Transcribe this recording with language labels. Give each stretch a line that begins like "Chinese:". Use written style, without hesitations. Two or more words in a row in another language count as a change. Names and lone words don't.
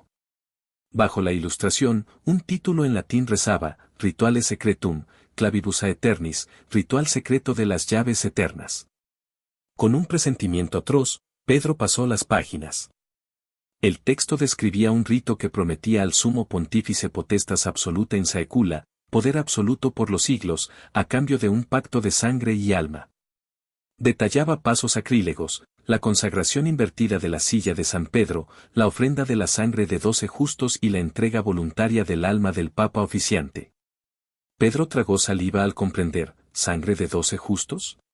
Spanish: Bajo la ilustración, un título en latín rezaba,
Latin: Rituale Secretum, Clavibus Aeternis,
Spanish: ritual secreto de las llaves eternas. Con un presentimiento atroz, Pedro pasó las páginas. El texto describía un rito que prometía al sumo pontífice
Latin: potestas absoluta in saecula,
Spanish: poder absoluto por los siglos, a cambio de un pacto de sangre y alma. Detallaba pasos sacrílegos, la consagración invertida de la silla de San Pedro, la ofrenda de la sangre de 12 justos y la entrega voluntaria del alma del Papa oficiante. Pedro tragó saliva al comprender, ¿sangre de 12 justos?